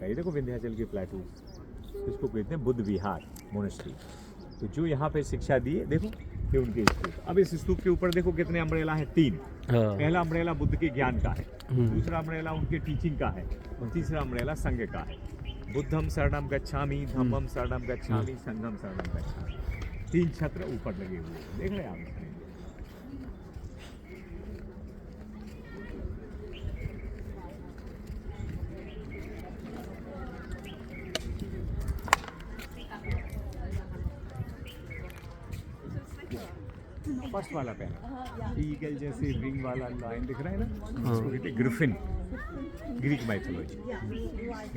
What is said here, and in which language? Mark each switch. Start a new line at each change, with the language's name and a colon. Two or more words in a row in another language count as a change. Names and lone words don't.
Hindi: ये देखो विंध्याचल के प्लेटू, इसको कहते हैं बुद्ध विहार मोनेस्ट्री। तो जो यहाँ पे शिक्षा दी है, देखो ये उनके स्तूप। अब इस स्तूप के ऊपर देखो कितने अम्ब्रेला हैं, 3। पहला अम्ब्रेला बुद्ध के ज्ञान का है, दूसरा अम्ब्रेला उनके टीचिंग का है, और तीसरा अम्ब्रेला संघ का है।
Pali: बुद्धम शरणम गच्छामि, धम्मम शरणम गच्छामि, संघम शरणम गच्छामि।
Hindi: 3 छत्र ऊपर लगे हुए हैं, देख रहे हैं आप। फर्स्ट वाला पैनल ईगल जैसे विंग वाला लाइन दिख रहा है ना, इसको कहते हैं ग्रिफिन,
English: Greek mythology.